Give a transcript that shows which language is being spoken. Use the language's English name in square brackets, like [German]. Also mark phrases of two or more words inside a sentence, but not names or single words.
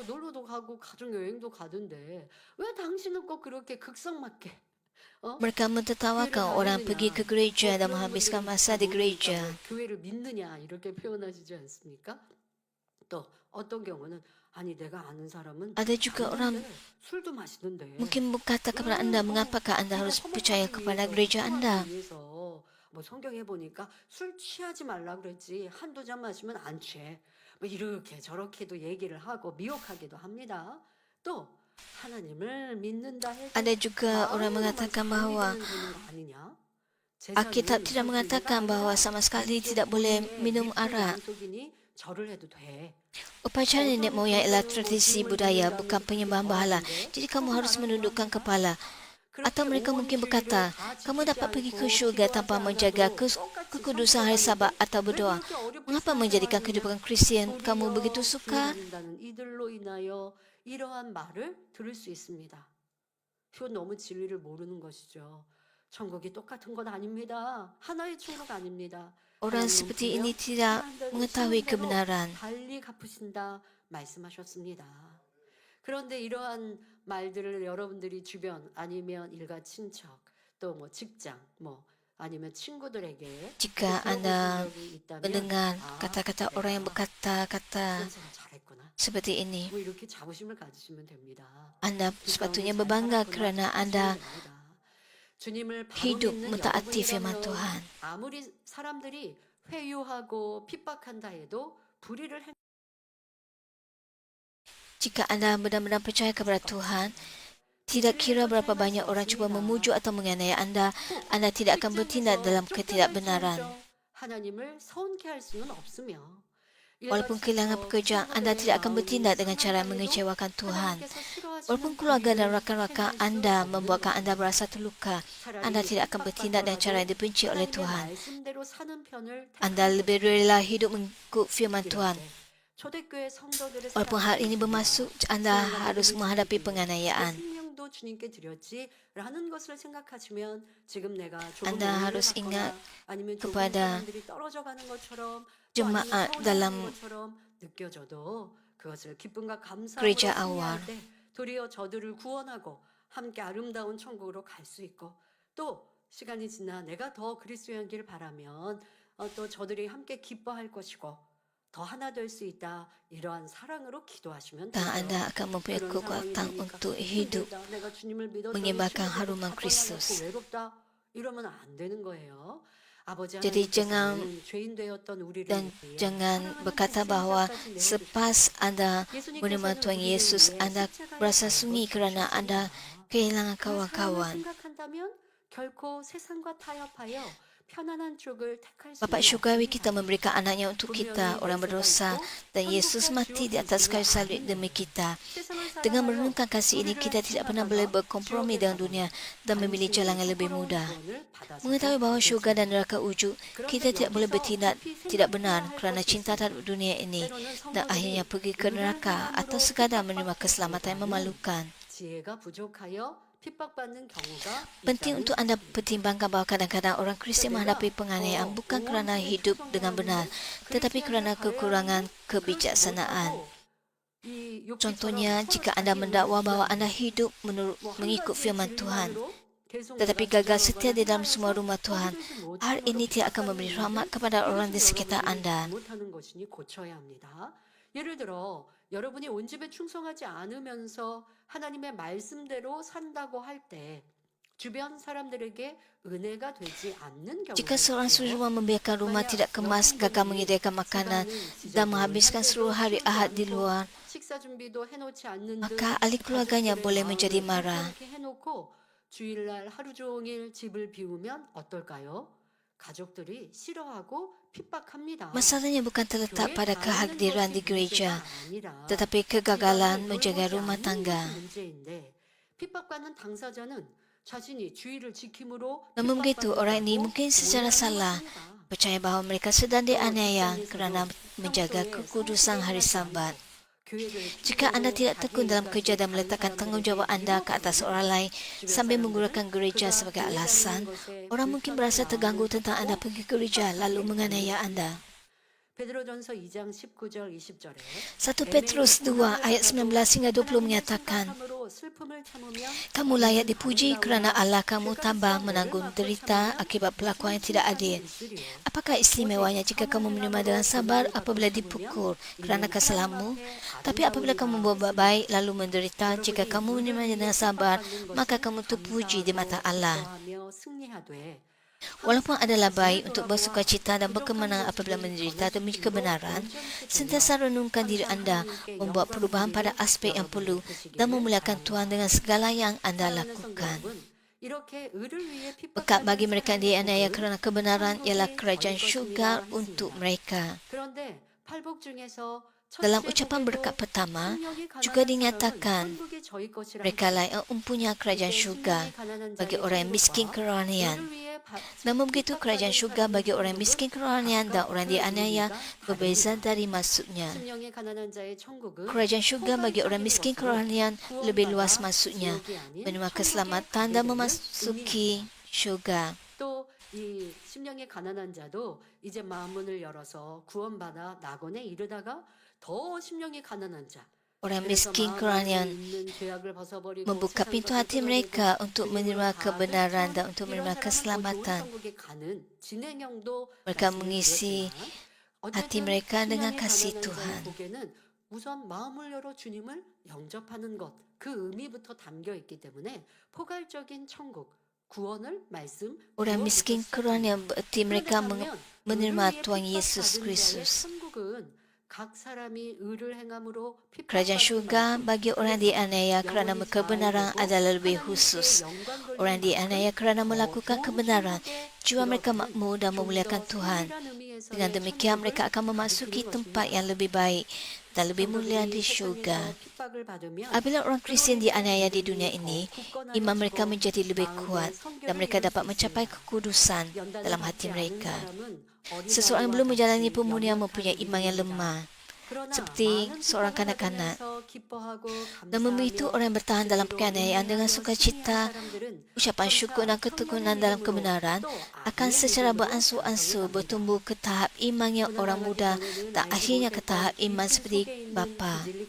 [Malay] Mereka mentertawakan orang pergi ke gereja dan menghabiskan masa di gereja. Ada juga orang mungkin berkata kepada anda, mengapakah anda harus percaya kepada gereja anda? [Korean] 성경에 보니까 술 취하지 말라 그랬지 한두 잔 마시면 안 취해. 이렇게 저렇게도 얘기를 하고 미혹하기도 합니다. 또 하나님을 믿는다 해서 [Malay] Ada juga orang mengatakan bahawa Alkitab tidak mengatakan bahawa sama sekali tidak boleh minum arak. Upacara nenek moyang ialah tradisi budaya, bukan penyembahan berhala. Jadi kamu harus menundukkan kepala. Atau mereka mungkin berkata, kamu dapat pergi ke syurga tanpa menjaga kekudusan hari Sabat atau berdoa. Mengapa menjadikan kehidupan Kristian kamu begitu sukar? [Korean] 이러한 말을 들을 수 있습니다. 이건 너무 진리를 모르는 것이죠. 천국이 똑같은 건 아닙니다. 하나의 천국 아닙니다. [Malay] Orang seperti ini tidak mengetahui kebenaran. [Korean] 달리 갚으신다 말씀하셨습니다. 그런데 이러한 말들을 여러분들이 주변 아니면 일가 친척 또 뭐 직장 뭐 아니면 친구들에게 [Malay] Jika anda mendengar kata-kata orang yang berkata-kata seperti ini, [Korean] 뭐 이렇게 자부심을 가지시면 됩니다. [Malay] anda sepatutnya berbangga kerana anda [Korean] 주님을 바로 [Malay] hidup [Korean] 믿는 [Malay] mentaati firman [Korean] 여러분이라면 [Malay] Tuhan. [Korean] 아무리 사람들이 회유하고 핍박한다 해도 불의를 행 [Malay] Jika anda benar-benar percaya kepada Tuhan, tidak kira berapa banyak orang cuba memujuk atau menganiaya anda, anda tidak akan bertindak dalam ketidakbenaran. [Korean] 하나님을 서운케 할 수는 없으며 [Malay] Walaupun kehilangan pekerjaan, anda tidak akan bertindak dengan cara mengecewakan Tuhan. Walaupun keluarga dan rakan-rakan anda membuatkan anda berasa terluka, anda tidak akan bertindak dengan cara yang dibenci oleh Tuhan. Anda lebih rela hidup mengikut firman Tuhan. Walaupun hal ini bermaksud anda harus menghadapi penganiayaan. Anda harus ingat kepada jemaat dalam gereja awal. [Korean] 도리어 저들을 구원하고 함께 아름다운 천국으로 갈 수 있고 또 시간이 지나 내가 더 그리스도인기를 바라면 또 저들이 함께 기뻐할 것이고 더 하나 될 수 있다. 이러한 사랑으로 기도하시면 [Malay] Dan [Korean] 되죠. [Malay] anda akan mempunyai kekuatan untuk hidup [Korean] 내가 주님을 믿어 [Malay] menyebarkan haruman Kristus. [Korean] 외롭다 이러면 안 되는 거예요. 아버지 [Malay] Jadi [Korean] 하나님께서는 죄인 되었던 우리를 [Malay] Dan [Korean] 위해 [Malay] jangan [Korean] 사랑하는 [Malay] berkata bahawa [Korean] 희생자까지 [Malay] selepas anda [Korean] 내어주셨어요. [Malay] menerima Tuhan Yesus, anda berasa sunyi kerana anda kehilangan [Korean] 그 사랑을 [Malay] kawan-kawan. [Korean] 생각한다면 결코 세상과 타협하여 편안한 쪽을 택할 수 [Malay] Bapa syurgawi kita memberikan anaknya untuk kita, orang berdosa, dan Yesus mati di atas kayu salib demi kita. Dengan merenungkan kasih ini, kita tidak pernah boleh berkompromi dengan dunia dan memilih jalan yang lebih mudah. Mengetahui bahawa syurga dan neraka wujud, kita tidak boleh bertindak tidak benar kerana cinta terhadap dunia ini dan akhirnya pergi ke neraka atau sekadar menerima keselamatan yang memalukan. [Korean] 지혜가 부족하여 핍박받는 경우가 [Malay] Penting untuk anda pertimbangkan bahawa kadang-kadang orang Kristian menghadapi penganiayaan bukan kerana hidup dengan benar, tetapi kerana kekurangan kebijaksanaan. Contohnya, jika anda mendakwa bahawa anda hidup mengikut firman Tuhan, tetapi gagal setia di dalam semua rumah Tuhan, hal ini tidak akan memberi rahmat kepada orang di sekitar anda. [Korean] 못하는 것이니 고쳐야 합니다. 예를 들어 여러분이 온 집에 충성하지 않으면서 하나님의 말씀대로 산다고 할 때 주변 사람들에게 은혜가 되지 않는 경우가 [Malay] Jika seorang [Korean] 있어요. [Malay] suri rumah membiarkan rumah tidak kemas, gagal menyediakan makanan dan menghabiskan seluruh hari Ahad di luar, [Korean] 식사 준비도 해놓지 않는 [Malay] maka [Korean] 등 [Malay] ahli keluarganya [Korean] 가족들의 [Malay] boleh [Korean] 마음을 [Malay] menjadi marah. [Korean] 이렇게 해놓고 주일날 하루 종일 집을 비우면 어떨까요? 가족들이 싫어하고 핍박합니다. [Malay] Masalahnya bukan terletak pada kehadiran di gereja, tetapi kegagalan menjaga rumah tangga. [Korean] 핍박받는 당사자는 자신이 주의를 지킴으로 [Malay] Namun begitu, orang ini mungkin secara salah percaya bahawa mereka sedang dianiaya kerana menjaga kekudusan hari Sabat. Jika anda tidak tekun dalam kerja dan meletakkan tanggungjawab anda ke atas orang lain sambil menggunakan gereja sebagai alasan, orang mungkin berasa terganggu tentang anda pergi ke gereja lalu menganiaya anda. [Korean] 베드로전서 2장 19절 20절에 [Malay] 1 Petrus 2 ayat 19 hingga 20 menyatakan, kamu layak dipuji kerana Allah kamu tabah menanggung derita akibat perlakuan yang tidak adil. Apakah istimewanya jika kamu menerima dengan sabar apabila dipukul kerana kesalahanmu? Tapi apabila kamu berbuat baik lalu menderita, jika kamu menerima dengan sabar, maka kamu terpuji di mata Allah. Walaupun adalah baik untuk bersukacita dan berkemenangan apabila menderita demi kebenaran, sentiasa renungkan diri anda, membuat perubahan pada aspek yang perlu dan memuliakan Tuhan dengan segala yang anda lakukan. Berkat bagi mereka yang dianiaya kerana kebenaran ialah kerajaan syurga untuk mereka. Dalam ucapan berkat pertama, juga dinyatakan mereka layak mempunyai kerajaan syurga bagi orang yang miskin kerohanian. Namun begitu, kerajaan syurga bagi orang yang miskin kerohanian dan orang dianiaya berbeza dari maksudnya. Kerajaan syurga bagi orang miskin kerohanian lebih luas maksudnya, menerima keselamatan dan memasuki syurga. [Korean] 이 심령이 가난한 자도 이제 마음문을 열어서 구원받아 낙원에 이르다가 더 심령이 가난한 자 [Malay] Orang miskin kerohanian membuka pintu hati mereka untuk menerima kebenaran dan untuk menerima keselamatan. Mereka mengisi hati mereka dengan kasih Tuhan. [Korean] 우선 마음을 열어 주님을 영접하는 것, 그 의미부터 담겨 있기 때문에 포괄적인 천국, 구원을 말씀 [Malay] Orang miskin Quran yang bererti mereka menerima Tuhan Yesus Kristus. Kerajaan syurga bagi orang dianiaya kerana kebenaran adalah lebih khusus. Orang dianiaya kerana melakukan kebenaran, jiwa mereka makmur dan memuliakan Tuhan. Dengan demikian mereka akan memasuki tempat yang lebih baik dan lebih mulia di syurga. Apabila orang Kristian dianiaya di dunia ini, iman mereka menjadi lebih kuat dan mereka dapat mencapai kekudusan dalam hati mereka. Seseorang yang belum menjalani pemurnian mempunyai iman yang lemah, seperti seorang kanak-kanak. Namun begitu orang yang bertahan dalam penganiayaan dengan sukacita, ucapan syukur dan ketekunan dalam kebenaran akan secara beransur-ansur bertumbuh ke tahap iman yang orang muda dan akhirnya ke tahap iman seperti bapa.